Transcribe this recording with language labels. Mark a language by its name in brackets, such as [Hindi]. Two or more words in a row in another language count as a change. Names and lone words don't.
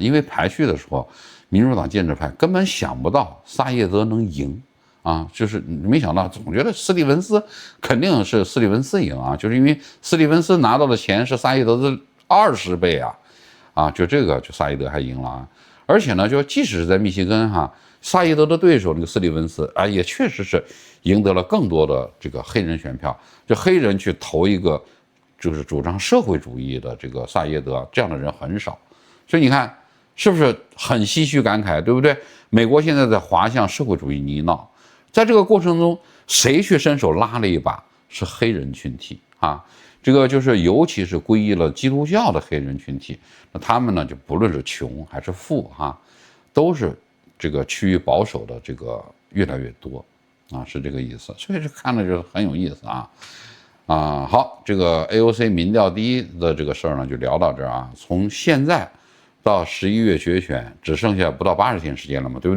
[Chinese] 因為排序的時候，民主黨建制派根本想不到薩耶德能贏啊，就是沒想到，總覺得斯蒂文斯肯定是斯蒂文斯贏啊，就是因為斯蒂文斯拿到的錢是薩耶德的20倍啊，就這個就薩耶德還贏了啊。而且呢，就即使是在密西根哈，薩耶德的對手那個斯蒂文斯啊，也確實是贏得了更多的這個黑人選票，就黑人去投一個就是主張社會主義的這個薩耶德，這樣的人很少。所以你看是不是很唏噓感慨，對不對？美國現在在滑向社會主義泥淖，在這個過程中，誰去伸手拉了一把？是黑人群體啊，這個就是尤其是皈依了基督教的黑人群體，那他們呢就不論是窮還是富哈，都是這個趨於保守的這個越來越多啊，是這個意思。所以這看着就很有意思啊。好，這個 AOC 民調第1的這個事兒呢就聊到這兒啊。從現在到11月決選只剩下不到80天時間了嘛，對不對？